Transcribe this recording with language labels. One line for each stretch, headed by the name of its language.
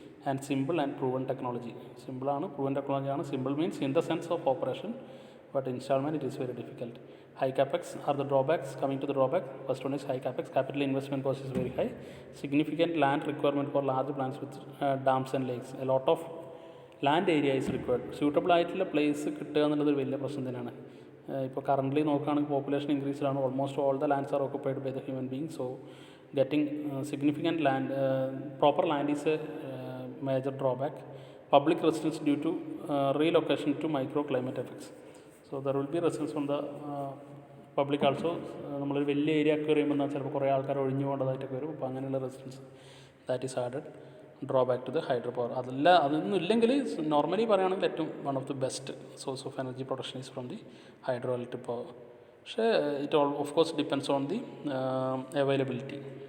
English: And simple and proven technology. Simple ആണ്, proven technology ആണ്. Simple means in the sense of operation, but installment it is very difficult. High capex are the drawbacks. Coming to the drawback, first one is high capex. Capital investment cost is very high. Significant land requirement for large plants with dams and lakes. A lot of land area is required.
Malayalam: Suitable ആയിട്ടുള്ള place കിട്ടുക എന്നുള്ളത് വലിയ പ്രശ്നം തന്നെയാണ്. ഇപ്പോൾ currently നോക്കുകയാണെങ്കിൽ population ഇൻക്രീസിലാണ്.
English: Almost all the lands are occupied by the human being. So getting significant land, proper land is a major drawback. Public resistance due to relocation to microclimate effects. So there will be resistance from the public also.
Malayalam: നമ്മളൊരു വലിയ area ഒക്കെ പറയുമ്പോൾ ചിലപ്പോൾ കുറേ ആൾക്കാർ ഒഴിഞ്ഞു പോകേണ്ടതായിട്ടൊക്കെ വരും. അപ്പോൾ അങ്ങനെയുള്ള resistance
English: That is added drawback to the hydro power.
Malayalam: അതൊന്നും ഇല്ലെങ്കിൽ നോർമലി പറയുകയാണെങ്കിൽ ഏറ്റവും
English: One of the best source of energy production is from the hydro electric power. പക്ഷേ it of course depends on the availability.